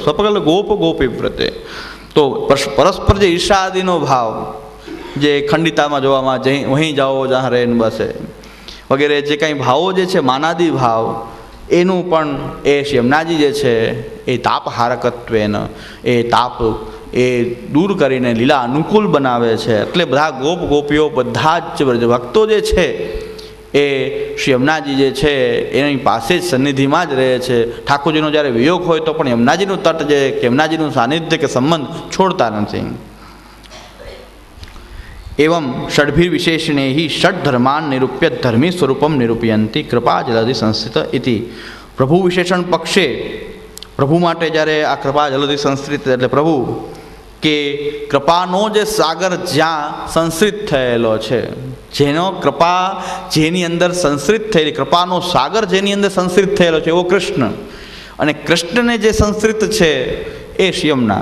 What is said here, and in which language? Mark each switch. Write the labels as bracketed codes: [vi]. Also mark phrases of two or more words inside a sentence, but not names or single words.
[gu] સકલ ગોપી પ્રત્યે તો પરસ્પર જે ઈર્ષા આદિનો ભાવ જે ખંડિતામાં જોવામાં વહીં જાઓ જ્યાં રહે બસે વગેરે જે કાંઈ ભાવો જે છે માનાદી ભાવ, એનું પણ એ યમુનાજી જે છે એ તાપ હારકત્વેન એ તાપ એ દૂર કરીને લીલા અનુકૂળ બનાવે છે. એટલે બધા ગોપીઓ બધા જ ભક્તો જે છે એ શ્રી યમુનાજી જે છે એની પાસે જ સન્નિધિમાં જ રહે છે. ઠાકોરજીનો જ્યારે વિયોગ હોય તો પણ યમુનાજીનું તટ જે યમુનાજીનું સાનિધ્ય કે સંબંધ છોડતા નથી. [sa] एवं षड्भिर विशेषणे ही षड धर्मान निरूप्य धर्मी स्वरूपम निरूपयंती कृपा जलधि संस्थित इति. प्रभु विशेषण पक्षे [gu] પ્રભુ માટે જ્યારે આ કૃપા જલધિ સંસ્કૃત એટલે પ્રભુ કે કૃપાનો જે સાગર જ્યાં સંસ્કૃત થયેલો છે, જેનો કૃપા જેની અંદર સંસ્કૃત થયેલી, કૃપાનો સાગર જેની અંદર સંસ્કૃત થયેલો છે એવો કૃષ્ણ, અને કૃષ્ણને જે સંસ્કૃત છે એ યમુના.